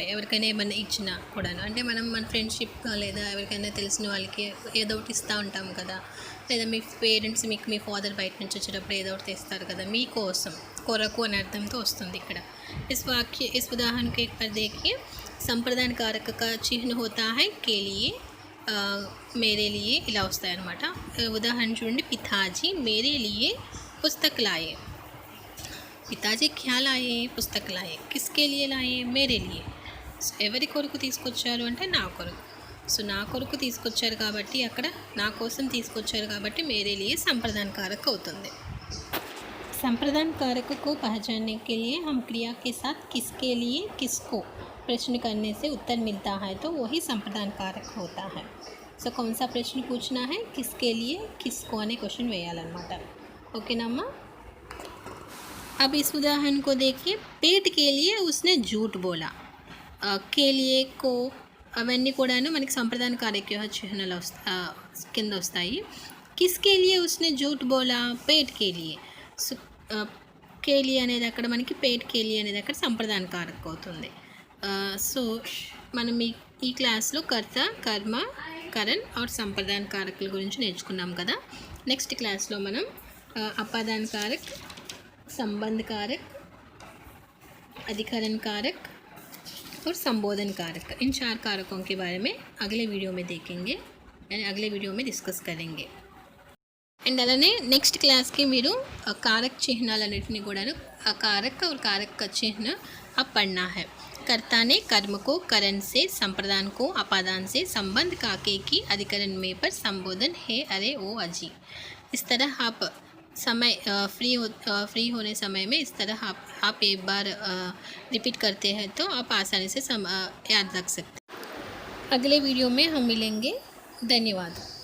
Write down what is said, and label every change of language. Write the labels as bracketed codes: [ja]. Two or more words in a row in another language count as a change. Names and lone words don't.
[te] ఎవరికైనా ఏమైనా ఇచ్చినా కూడాను అంటే మనం మన ఫ్రెండ్షిప్ లేదా ఎవరికైనా తెలిసిన వాళ్ళకి ఏదో ఒకటి ఇస్తూ ఉంటాం కదా లేదా మీ పేరెంట్స్ మీకు మీ ఫాదర్ బయట నుంచి వచ్చేటప్పుడు ఏదో ఒకటి తెస్తారు కదా మీకోసం కొరకు అనే అర్థంతో వస్తుంది ఇక్కడ [hi] इस उदाहरण के पर देखिए संप्रदान कारक का चिन्ह होता है के लिए मेरे लिए [te] ఇలా వస్తాయన్నమాట ఉదాహరణ చూడండి [hi] पिताजी मेरे लिए पुस्तक लाए पिताजी क्या लाए पुस्तक लाए किसके लिए लाए मेरे लिए [te] ఎవరి కొరకు తీసుకొచ్చారు అంటే నా కొరకు సో నా కొరకు తీసుకొచ్చారు కాబట్టి అక్కడ నా కోసం తీసుకొచ్చారు కాబట్టి [hi] मेरे लिए संप्रदान कारक అవుతుంది संप्रदान कारक को पहचानने के लिए हम क्रिया के साथ किसके लिए किसको प्रश्न करने से उत्तर मिलता है तो वही संप्रदान कारक होता है सो कौन सा प्रश्न पूछना है किसके लिए किसको [te] అనే question వేయాలన్నమాట [hi] ओकेना अम्मा अब इस उदाहरण को देखिए पेट के लिए उसने झूठ बोला के लिए को [te] అవన్నీ కూడాను మనకి సంప్రదాన కార్యక్రమ చిహ్నాలు కింద వస్తాయి [hi] किसके लिए उसने झूठ बोला पेट के लिए [te] సో [hi] के लिए [te] అనేది అక్కడ మనకి [hi] पेट के लिए [te] అనేది అక్కడ సంప్రదాన కారక అవుతుంది సో మనం ఈ క్లాస్లో కర్త కర్మ కరణ్ और సంప్రదాన కారకుల గురించి నేర్చుకున్నాం కదా [en] next classలో [te] మనం అపాదాన [hi] कारक संबंध कारक अधिकरण कारक और संबोधन कारक इन 4 कारकों के बारे में अगले वीडियो में देखेंगे यानी अगले वीडियो में डिस्कस करेंगे అండ్ [te] అలానే నెక్స్ట్ క్లాస్కి మీరు [hi] कारक [te] చిహ్నాలన్నిటిని కూడాను [hi] कारक और कारक का चिन्ह अब पढ़ना है कर्ता ने कर्म को करण से संप्रदान को अपादान से संबंध काके की अधिकरण में पर संबोधन है अरे ओ अजी इस तरह आप समय फ्री होने समय में इस तरह आप एक बार रिपीट करते हैं तो आप आसानी से याद रख सकते हैं अगले वीडियो में हम मिलेंगे धन्यवाद।